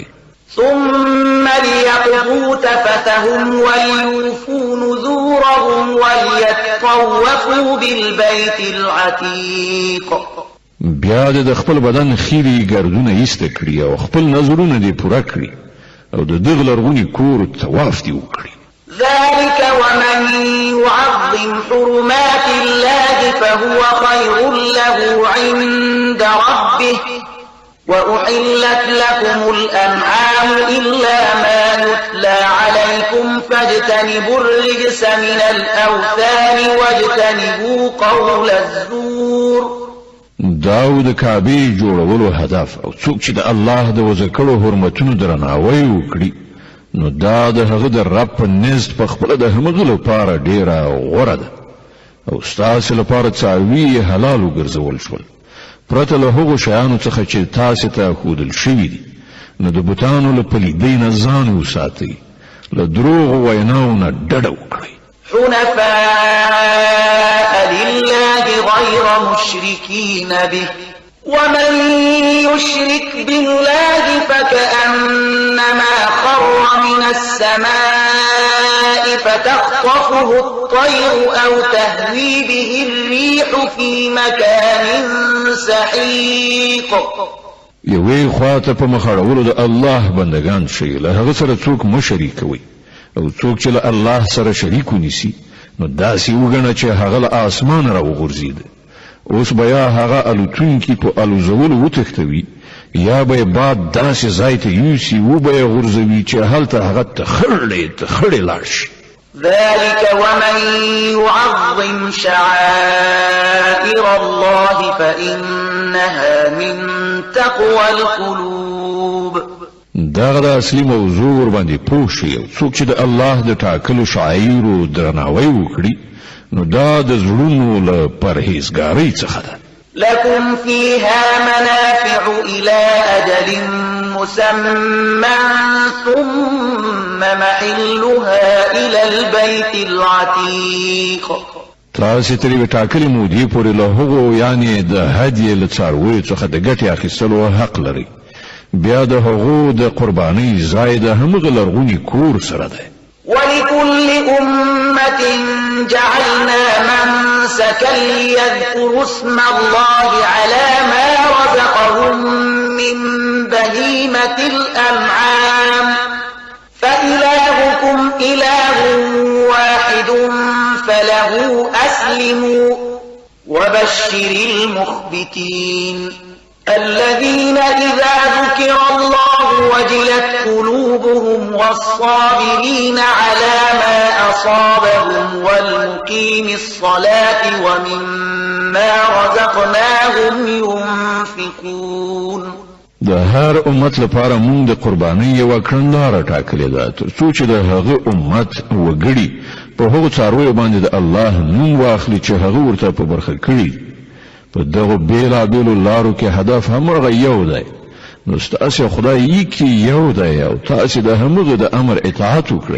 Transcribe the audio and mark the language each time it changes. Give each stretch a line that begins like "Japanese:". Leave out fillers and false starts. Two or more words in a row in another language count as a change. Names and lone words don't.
Arabic: ثم ليقضوا تفثهم وليوفوا نذورهم وليطوفوا بالبيت العتيق.
Pashto: بیا د خپل بدن خیری ګردونه ایسته کړي او خپل نظرونه دې پوره کړي او د دغه لرغوني کور طواف دې وکړي.
Arabic: ذلك ومن يعظم حرمات الله فهو خير له عند ربه وأحلت لكم الأنعام إلا ما يتلى عليكم فاجتنبوا الرجس من الأوثان واجتنبوا قول الزور.
Pashto: داو د کعبې جوړولو هدف او څوک چې د الله د وضع کړو حرمتونو درناوی وکړي، نو دا د هغه د رب په نزد په خپله د همغه لپاره ډیره غوره ده، او ستاسې لپاره څاروي حلال وګرځول شول پرته له هغو شیانو څخه چې تاسې ته ښودل شوي دي. نو د بوتانو له پلیدۍ نه ځان وساتئ، له دروغو ویناو نه ډډه وکړئ.
Arabic: حنفاء لله غير مشركين به ومن يشرك بالله فكأنما خر من السماء فتخطفه الطير أو تهوي به الريح في مكان سحيق.
Pashto: یوې خواته په مخاړولو د الله بندگان شي، له هغه سره څوک مه شریکوئ، او څوک چې له الله سره شریک ونیسي نو داسې وګڼه چې هغه له اسمانه راوغورځېده، اوس به یا هغه الوتونکي په الوزولو وتښتوي یا به یې باد داسې ځای ته یوسي وبه یې غورځوي چې هلته هغه تخړې لاړ شي.
Arabic: ذلك ومن يعظم شعائر الله فإنها من تقوى القلوب.
Pashto: دغه د اصلي موضوع ور باندې پوه شي، او څوک چې د الله د ټاکلو شعایرو درناوی وکړي نو دا د زړونو له پرهیزګارۍ څخه ده.
Arabic: لكم فيها منافع إلى أجل مسمى ثم محلها إلى البيت العتيق.
Pashto: تاسې ترې د ټاکلې مودې پورې له هغو یعنې د هدیې له څارویو څخه د ګټې اخیستلو حق لرئ، بیا د هغو د قربانۍ ځای د همغه لرغوني کور سره دی.
Arabic: ولكل أمة جعلنا منسكا ليذكروا اسم الله على ما رزقهم من بهيمة الأنعام فإلهكم إله واحد فله أسلموا وبشر المخبتين الذين إذا ذكر الله وجلت قلوبهم والصابرين على ما أصابهم والمقيم الصلاة ومما رزقناهم ينفقون.
Pashto: د هر امت لپاره مونږ د قربانۍ یو کړنداره ټاکلې ده تر څو چې د هغه امت وګړي په هغو څارویو باندې د الله نوم واخلي چې هغه ورته په برخه کړي. په دغه بیلابیلو لارو کې هدف همغه یو دی، نو ستاسې خدای یې کې یو دی او تاسې د همغه د امر اطاعت وکړئ.